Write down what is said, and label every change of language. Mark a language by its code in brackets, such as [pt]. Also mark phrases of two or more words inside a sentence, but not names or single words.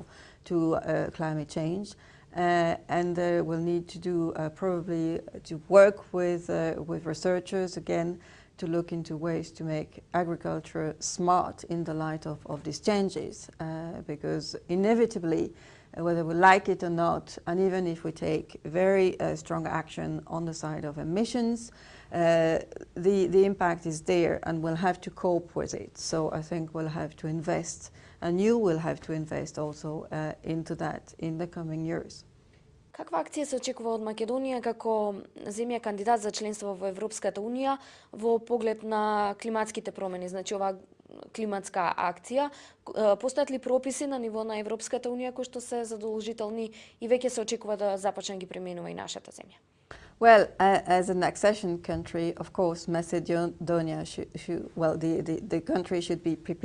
[en] to climate change, and we'll need to do probably to work with researchers again to look into ways to make agriculture smart in the light of these changes, because inevitably, whether we like it or not, and even if we take very strong action on the side of emissions, the impact is there and we'll have to cope with it. So I think we'll have to invest, and you will have to invest also into that in the coming years. [mk] Каква акција се очекува од Македонија како земја кандидат за членство во Европската Унија во поглед на климатските промени? Значи, ова климатска акција, постојат ли прописи на ниво на Европската Унија кои што се задолжителни и веќе се очекува да започне ги применува и нашата земја? [en] Well, as an accession country, of course, Macedonia the country should be prepared